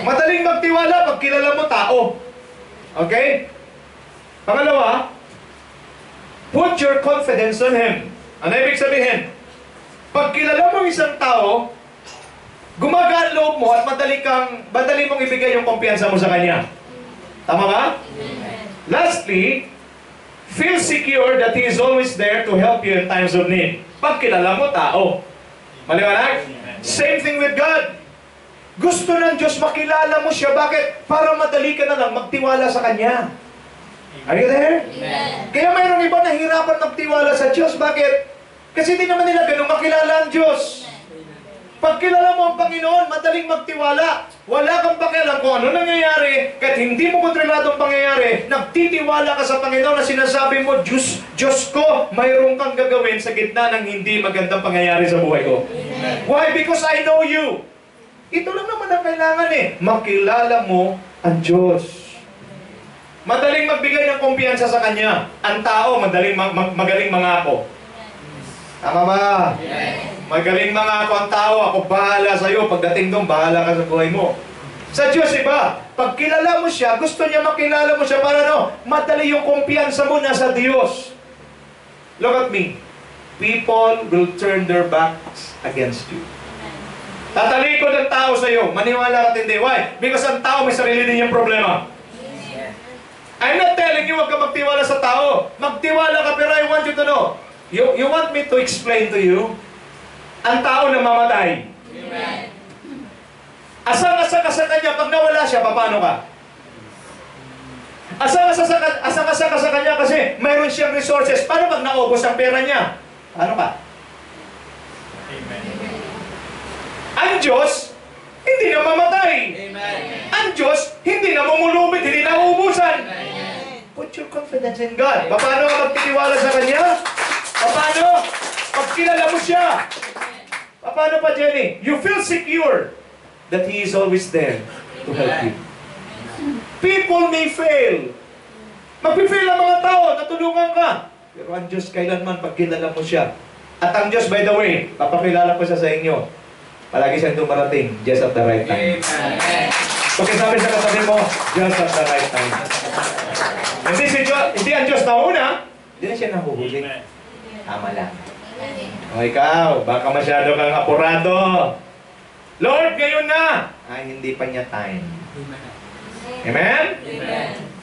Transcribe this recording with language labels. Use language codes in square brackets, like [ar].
[tl] Madaling magtiwala pag kilala mo tao. Okay? [en] Pangalawa, put your confidence on Him. [tl] Ano ibig sabihin? Pag kilala mo isang tao, gumagaan loob mo at madali mong ibigay yung kumpiyansa mo sa Kanya. Tama ba? Amen. [en] Lastly, feel secure that He is always there to help you in times of need. [tl] Pag kilala mo tao. Maliwanag? [en] Same thing with God. [tl] Gusto ng Diyos makilala mo siya. Bakit? Para madali ka na lang magtiwala sa Kanya. [en] Are you there? Amen. [tl] Kaya mayroong iba nahihirapan magtiwala sa Diyos. Bakit? Kasi di naman nila ganun makilala ang Diyos. Pag kilala mo ang Panginoon, madaling magtiwala. Wala kang pakialam kung ano nangyayari. Kahit hindi mo kontrolado ang pangyayari, nagtitiwala ka sa Panginoon na sinasabi mo, Diyos ko, mayroong kang gagawin sa gitna ng hindi magandang pangyayari sa buhay ko. Amen. [en] Why? Because I know you. [tl] Ito lang naman ang kailangan eh. Makilala mo ang Diyos. Madaling magbigay ng kumpiyansa sa Kanya. Ang tao, magaling mangako. Tama ba? Magaling mangako ang tao. Ako bahala sa'yo. Pagdating doon, bahala ka sa buhay mo. Sa Diyos, iba. Pag kilala mo siya, gusto niya makilala mo siya para madali yung kumpiyansa mo nasa Diyos. [en] Look at me. People will turn their backs against you. [tl] Tatalikod ang tao sa'yo. Maniwala ka hindi. [en] Why? Because [tl] ang tao may sarili din yung problema. [en] I'm not telling you [tl] huwag ka magtiwala sa tao. Magtiwala ka, pero [en] I want you to know. You want me to explain to you? [tl] Ang tao namamatay. Amen. Asang-asa ka sa Kanya, pag nawala siya, paano ka? Asang-asa ka sa Kanya kasi mayroon siyang resources. Paano pag naubos ang pera niya? Paano ka? Amen. Ang Diyos, hindi na mamatay. Amen. Ang Diyos, hindi na mamulubit, hindi na uubusan. Amen. [en] Put your confidence in God. [tl] Paano ka magtitiwala sa Kanya? Paano? Pag kilala mo siya. Paano pa, Jenny? [en] You feel secure that He is always there to help you. People may fail. [tl] Mag-fail ang mga tao, natulungan ka. Pero ang Diyos kailanman pag kilala mo siya. At ang Diyos, [en] by the way, [tl] papakilala ko siya sa inyo. [en] Palagi siyang dumarating just at the right time. [tl] Amen. Sabi sa katabi mo, [en] just at the right time. [tl] Hindi ang Diyos nauna, hindi na siya nahuhuli. Tama lang. O ikaw, baka masyado kang apurado. Lord, ngayon na! Ay, hindi pa niya time. Amen? Amen.